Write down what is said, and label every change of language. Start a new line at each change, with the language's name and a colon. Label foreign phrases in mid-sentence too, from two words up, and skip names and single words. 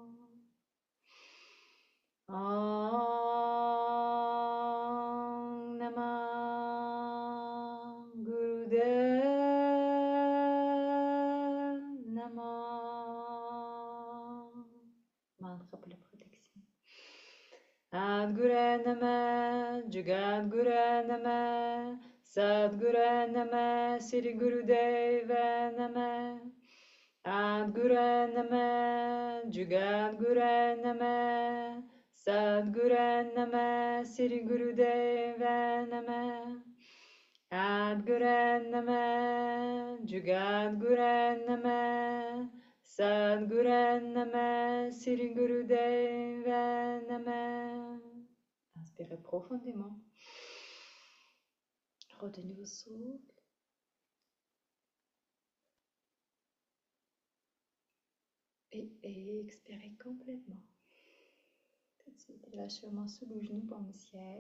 Sanskrit: ॐ नमः गुरुदेव नमः.
French: Mantra pour la protection.
Sanskrit: आदिगुरु नमः, जगद्गुरु नमः, सद्गुरु नमः, श्री गुरुदेव नमः. आदिगुरु नमः, जगद्गुरु नमः, सद्गुरु नमः, श्री गुरुदेव नमः. आदिगुरु नमः, जगद्गुरु नमः, सद्गुरु नमः, श्री गुरुदेव नमः.
French: Inspirez profondément. Retenez vos souffles. Et expirez complètement. Tout Ensuite, lâchement sous le genou, paume au ciel.